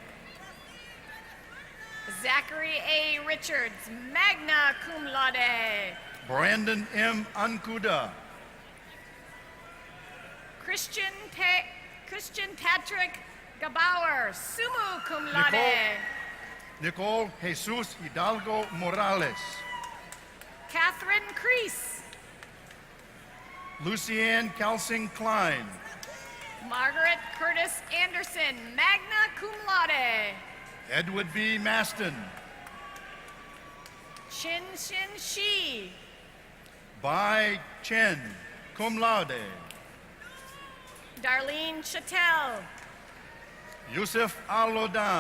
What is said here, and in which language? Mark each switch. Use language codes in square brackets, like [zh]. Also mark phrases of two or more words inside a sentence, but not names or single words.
[en] Zachary A. Richards, [la] magna cum laude, [en] Brandon M. Ankuda, Christian Patrick Gabauer, [la] summa cum laude, [en] Nicole Jesus Hidalgo Morales, Catherine Crease, Lucianne Kelsing Klein, Margaret Curtis Anderson, [la] magna cum laude, [en] Edward B. Maston, Chin Shin Shi, Bai Chen, [la] cum laude, [en] Darlene Chattel, Yusuf Al-Lodan,